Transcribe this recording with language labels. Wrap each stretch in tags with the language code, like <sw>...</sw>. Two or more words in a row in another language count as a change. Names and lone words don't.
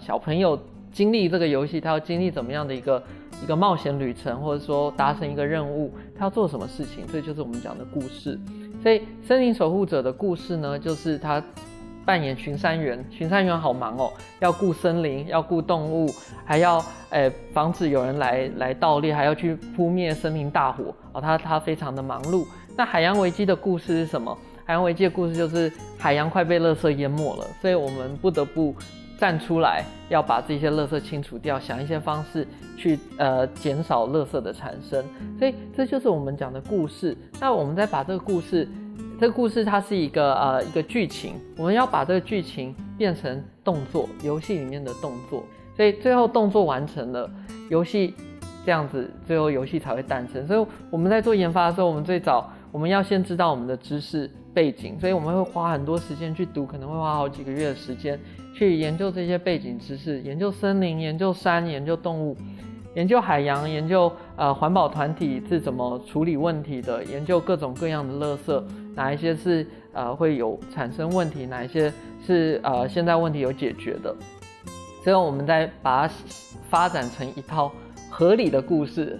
<zh>小朋友經歷這個遊戲，他要經歷怎麼樣的一個冒險旅程，或者說達成一個任務，他要做什麼事情？這就是我們講的故事。所以森林守護者的故事呢，就是他扮演巡山員，巡山員好忙哦，要顧森林，要顧動物，還要防止有人來盜獵，還要去撲滅森林大火哦，他非常的忙碌。那海洋危機的故事是什麼？海洋危機的故事就是海洋快被垃圾淹沒了，所以我們不得不站出來，要把這些垃圾清除掉，想一些方式去減少垃圾的產生。所以這就是我們講的故事。那我們再把這個故事它是一個劇情，我們要把這個劇情變成動作，遊戲裡面的動作。所以最後動作完成了，遊戲這樣子，最後遊戲才會誕生。所以我們在做研發的時候，我們要先知道我們的知識背景，所以我們會花很多時間去讀，可能會花好幾個月的時間去研究這些背景知識，研究森林，研究山，研究動物，研究海洋，研究環保團體是怎麼處理問題的，研究各種各樣的垃圾，哪一些是會有產生問題，哪一些是現在問題有解決的，最後我們再把它發展成一套合理的故事。</zh>